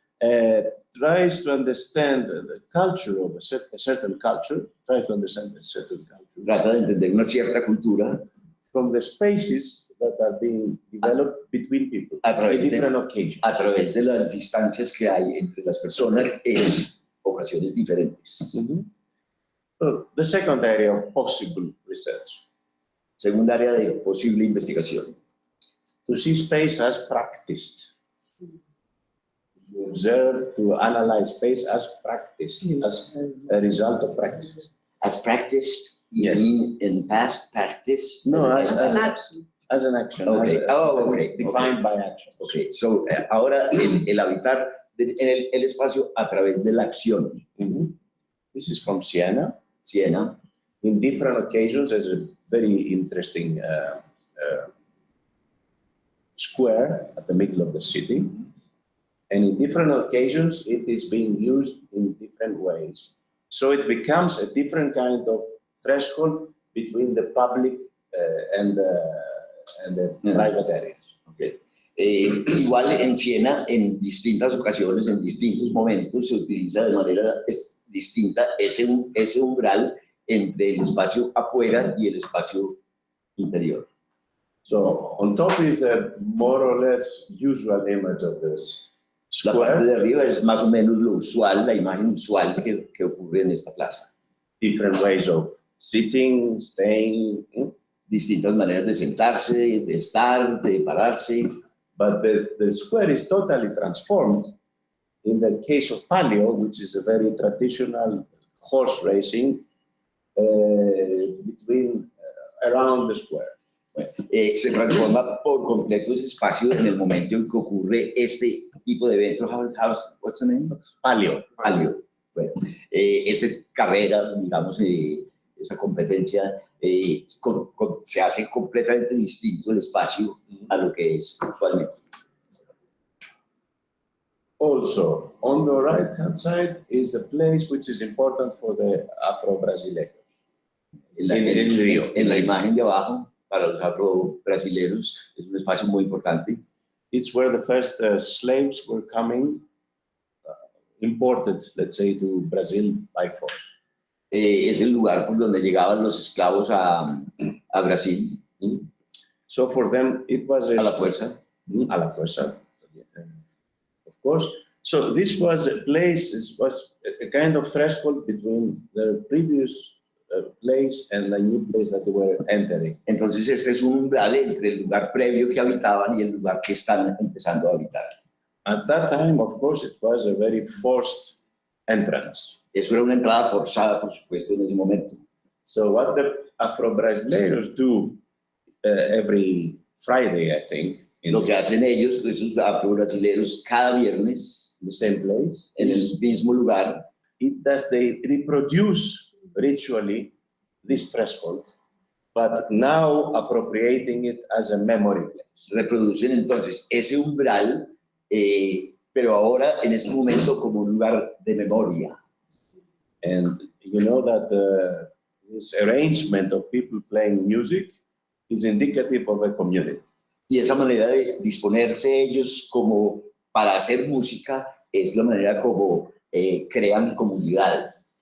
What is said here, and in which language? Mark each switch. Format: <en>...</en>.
<en>Tries to understand the culture of a certain culture,</en> <es>Trata de entender una cierta cultura</es> <en>from the spaces that are being developed between people at different occasions.</en> <es>A través de las distancias que hay entre las personas en ocasiones diferentes.</es> <en>So, the second area of possible research.</en> <es>Segunda área de posible investigación.</es> <en>To see space as practiced. You observe, to analyze space as practiced, as a result of practice. As practiced, you Yes. mean in past practice? No, as an action. As an action. Okay. Okay. Defined by action. Okay.</en> <es>So, ahora el habitar el espacio a través de la acción.</es> <en>This is from Siena. Siena. in different occasions. There's a very interesting square at the middle of the city. And in different occasions, it is being used in different ways. So it becomes a different kind of threshold between the public and the private areas. Okay.</en> <es>Igual en Siena, en distintas ocasiones, en distintos momentos, se utiliza de manera distinta ese umbral entre el espacio afuera y el espacio interior.</es> <en>So on top is the more or less usual image of this</en> <es>La parte</es> <en>square,</en> <es>de arriba es más o menos lo usual, la imagen usual que ocurre en esta plaza.</es> <en>different ways of sitting, staying,</en> <es>Distintas maneras de sentarse, de estar, de pararse.</es> <en>but the square is totally transformed in the case of Palio, which is a very traditional horse racing around the square.</en> <es>Se transforma por completo ese espacio en el momento en que ocurre este tipo de evento.</es> <en>What's the name? Palio. Palio.</en> <es>Bueno, esa carrera, digamos, esa competencia, se hace completamente distinto el espacio a lo que es usualmente.</es> <en>Also, on the right-hand side is a place which is important for the Afro-Brasileños.</en> <es>En la imagen de abajo, para los afro-brasileros, es un espacio muy importante.</es> <en>It's where the first slaves were coming, imported, let's say, to Brazil by force.</en> <es>Es el lugar por donde llegaban los esclavos a Brasil,</es> <en>So for them, it was</en> <es>a la fuerza. a la fuerza,</es> <en>of course. So this was a place, this was a kind of threshold between the previous place and the new place that they were entering.</en> <es>Entonces este es un umbral entre el lugar previo que habitaban y el lugar que están empezando a habitar.</es> <en>At that time, of course, it was a very forced entrance.</en> <es>Eso era una entrada forzada, por supuesto, en ese momento.</es> <en>So what the Afro-Brasileiros do every Friday, I think, in</en> <es>Lo que hacen ellos, esos afro-brasileros, cada viernes,</es> <en>the same place,</en> <es>en el</es> <en>is</en> <es>mismo lugar,</es> <en>they reproduce ritually this threshold, but now appropriating it as a memory place.</en> <es>reproducen entonces ese umbral, pero ahora en este momento como un lugar de memoria.</es> <en>And you know that this arrangement of people playing music is indicative of a community.</en> <es>Y esa manera de disponerse ellos como para hacer música es la manera como crean comunidad.</es>